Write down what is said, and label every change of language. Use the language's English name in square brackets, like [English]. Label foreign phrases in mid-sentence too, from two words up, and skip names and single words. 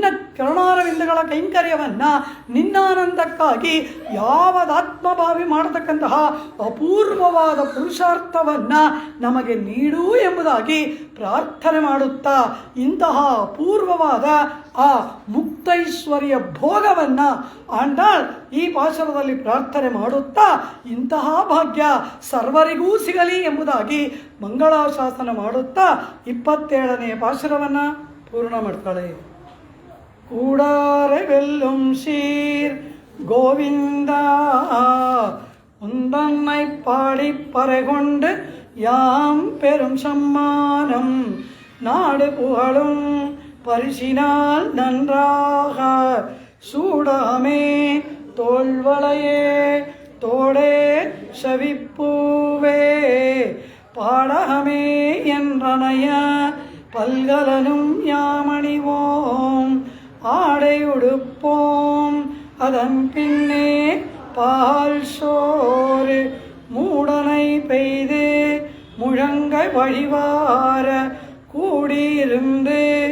[Kannada] ಚರಣಾರವಿಂದಗಳ ಕೈಂಕರ್ಯವನ್ನು ನಿನ್ನಾನಂದಕ್ಕಾಗಿ ಯಾವದಾತ್ಮಭಾವಿ ಮಾಡತಕ್ಕಂತಹ ಅಪೂರ್ವವಾದ ಪುರುಷಾರ್ಥವನ್ನು ನಮಗೆ ನೀಡು ಎಂಬುದಾಗಿ ಪ್ರಾರ್ಥನೆ ಮಾಡುತ್ತಾ, ಇಂತಹ ಅಪೂರ್ವವಾದ ಆ ಮುಕ್ತೈಶ್ವರ್ಯ ಭೋಗವನ್ನು ಆಂಡಾಳ್ ಈ ಪಾಶರದಲ್ಲಿ ಪ್ರಾರ್ಥನೆ ಮಾಡುತ್ತಾ, ಇಂತಹ ಭಾಗ್ಯ ಸರ್ವರಿಗೂ ಸಿಗಲಿ ಎಂಬುದಾಗಿ ಮಂಗಳಾಶಾಸನ ಮಾಡುತ್ತಾ 27ನೇ ಪಾಶರವನ್ನು ಪೂರ್ಣ ಮಾಡ್ತಾಳೆ. [Tamil] கூடாரை வெல்லும் சீர் கோவிந்தா உந்தன்னை பாடி பறைகொண்டு யாம் பெரும் சம்மானம் நாடு புகழும் பரிசினால் நன்றாக சூடாமே தோல்வளையே தோடே செவிப்பூவே பாடகமே என்றனைய பல்கலனும் யாமணிவோம் ஆடையுடுப்போம் அதன் பின்னே பால் சோறு மூடனை பெய்து முழங்கை வழிவார கூடியிருந்து